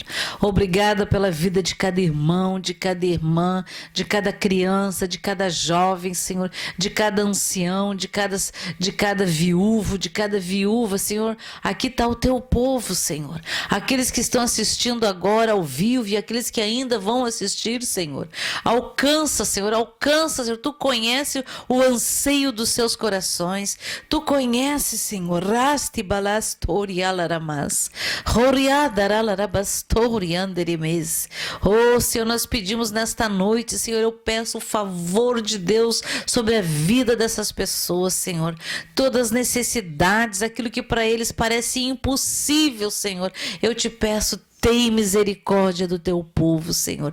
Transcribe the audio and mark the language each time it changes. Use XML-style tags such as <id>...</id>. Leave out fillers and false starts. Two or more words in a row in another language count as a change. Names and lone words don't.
<pt>Obrigada pela vida de cada irmão, de cada irmã, de cada criança, de cada jovem, Senhor, de cada ancião, de cada viúvo, de cada viúva, Senhor. Aqui está o teu povo, Senhor. Aqueles que estão assistindo agora ao vivo e aqueles que ainda vão assistir, Senhor. Alcança, Senhor, alcança, Senhor. Tu conhece o anseio dos seus corações. Tu conhece, Senhor. Rasti balastori alaramas. Roriadaralabastori anderimes. Oh, Senhor, nós pedimos nesta noite, Senhor, eu peço o favor de Deus sobre a vida dessas pessoas, Senhor. Todas as necessidades, aquilo que para eles parece impossível, Senhor. Eu te peço, tem misericórdia do teu povo, Senhor.</pt>